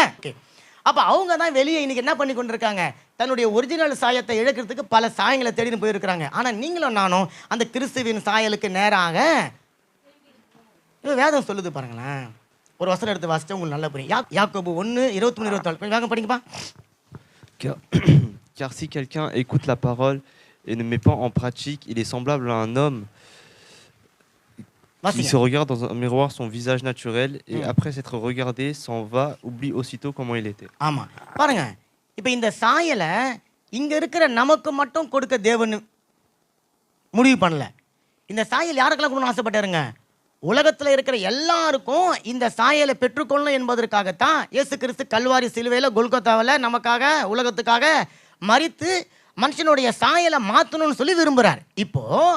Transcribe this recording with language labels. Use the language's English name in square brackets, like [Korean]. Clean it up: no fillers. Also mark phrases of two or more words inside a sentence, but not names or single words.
[Tamil] அப்போ அவங்க தான் வெளியே இன்றைக்கி என்ன பண்ணி கொண்டு இருக்காங்க? தன்னுடைய ஒரிஜினல் சாயத்தை இழக்கிறதுக்கு பல சாயங்களை தேடின்னு போயிருக்கிறாங்க. ஆனால் நீங்களும் நானும் அந்த கிறிஸ்துவின் சாயலுக்கு நேராக வேதம் சொல்லுது பாருங்களேன். ஒரு வசனம் எடுத்து வாசிச்சா உங்களுக்கு நல்லா புரியும். யாக்கோபு 1:23-24 கொஞ்சம் வேகம் படிங்கப்பா. [French] Car si quelqu'un écoute la parole et ne met pas en pratique, il est semblable à un homme qui se regarde dans un miroir son visage naturel et après s'être regardé s'en va, oublie aussitôt comment il était. [Tamil] ஆமாம், பாருங்க. இப்போ இந்த சாயலை இங்கே இருக்கிற நமக்கு மட்டும் கொடுக்க தேவன் முடிவு பண்ணல. இந்த சாயல் யாருக்கெல்லாம் கொடுக்கணும்னு ஆசைப்பட்டாருங்க? உலகத்தில் இருக்கிற எல்லாருக்கும் இந்த சாயலை பெற்றுக்கொள்ளணும் என்பதற்காகத்தான் இயேசு கிறிஸ்து கல்வாரி சிலுவையில் கொல்கத்தாவில் நமக்காக உலகத்துக்காக மரித்து மனுஷனுடைய சாயலை மாற்றணும்னு சொல்லி விரும்புகிறார்.